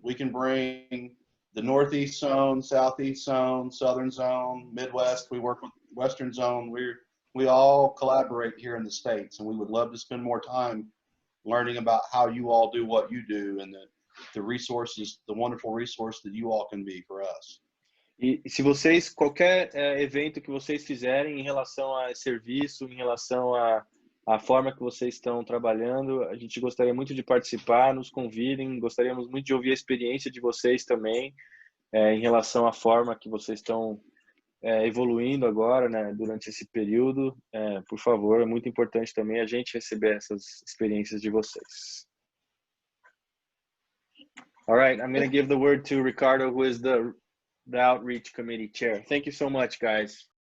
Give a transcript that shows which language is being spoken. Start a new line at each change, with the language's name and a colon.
English: We can bring the Northeast Zone, Southeast Zone, Southern Zone, Midwest. We work with Western Zone. We all collaborate here in the States, and we would love to spend more time learning about how you all do what you do, and the resources, the wonderful resource that you all can be for us.
Portuguese: E se vocês, qualquer evento que vocês fizerem em relação a serviço, em relação a forma que vocês estão trabalhando, a gente gostaria muito de participar, nos convidem, gostaríamos muito de ouvir a experiência de vocês também, em relação à forma que vocês estão evoluindo agora, né, durante esse período. Por favor, é muito importante também a gente receber essas experiências de vocês.
English: All right, I'm going to give the word to Ricardo, who is the Outreach Committee Chair. Thank you so much, guys.